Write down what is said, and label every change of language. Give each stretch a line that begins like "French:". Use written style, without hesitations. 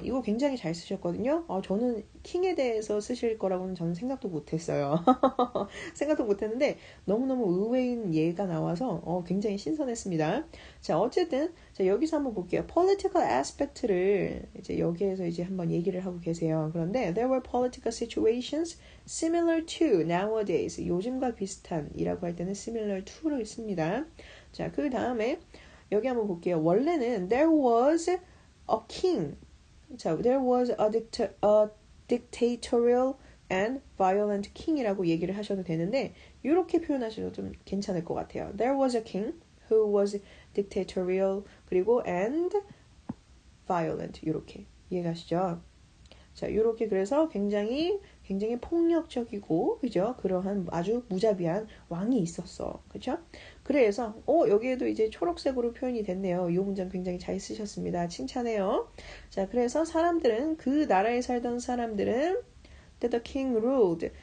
Korean: 이거 굉장히 잘 쓰셨거든요. 저는 킹에 대해서 쓰실 거라고는 저는 생각도 못했어요. 생각도 못했는데 너무너무 의외인 예가 나와서 굉장히 신선했습니다. 자, 어쨌든 자, 여기서 한번 볼게요. political aspect를 이제 여기에서 이제 한번 얘기를 하고 계세요. 그런데
English: there were political situations similar to nowadays.
Korean: 요즘과 비슷한이라고 할 때는 similar to를 씁니다. 자, 그 다음에 여기 한번 볼게요. 원래는
English: there was a king.
Korean: 자,
English: there was a dictatorial and violent king
Korean: 이라고 얘기를 하셔도 되는데 이렇게 표현하셔도 좀 괜찮을 것 같아요.
English: There was a king who was dictatorial
Korean: 그리고
English: and violent
Korean: 이렇게 이해가시죠? 자, 이렇게 그래서 굉장히 폭력적이고 그죠? 그러한 아주 무자비한 왕이 있었어. 그죠? 그래서 여기에도 이제 초록색으로 표현이 됐네요. 이 문장 굉장히 잘 쓰셨습니다. 칭찬해요. 자, 그래서 그 나라에 살던 사람들은
English: that the king ruled.